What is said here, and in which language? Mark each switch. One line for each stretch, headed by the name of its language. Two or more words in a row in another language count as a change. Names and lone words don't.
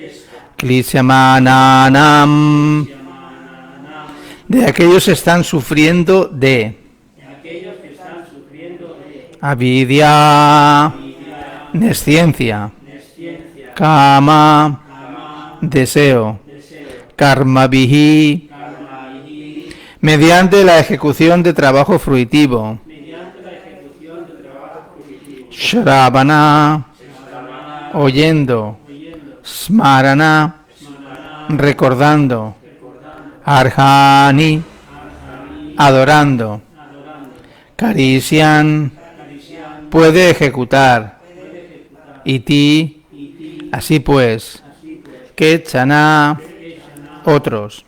Spanish: Klishyamananam de aquellos que están sufriendo de. Avidya, nesciencia. Kama, deseo. Karma vihi, mediante la ejecución de trabajo fruitivo. Shravana, oyendo. Smarana, recordando. Arhani, adorando. Karisyan, puede ejecutar. Iti, así pues. Kechana, otros.